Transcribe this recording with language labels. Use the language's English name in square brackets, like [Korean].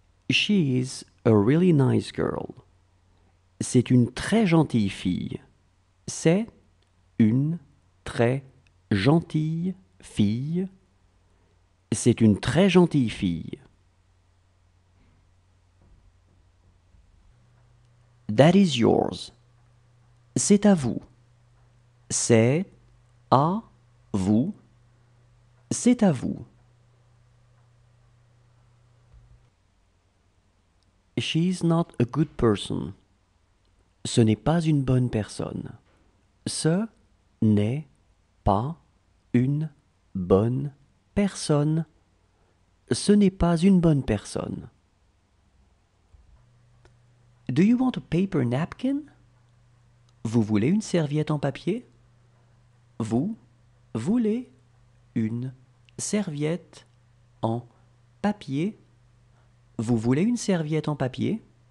[English] She is a really nice girl. [French] C'est une très gentille fille. C'est une très gentille fille. C'est une très gentille fille. [English] That is yours. [French] C'est à vous. C'est à vous. C'est à vous. [English] She's not a good person. [French] Ce n'est pas une bonne personne. Ce n'est pas une bonne personne. Ce n'est pas une bonne personne. [English] Do you want a paper napkin? [French] Vous voulez une serviette en papier? Vous voulez une serviette en papier? Vous voulez une serviette en papier?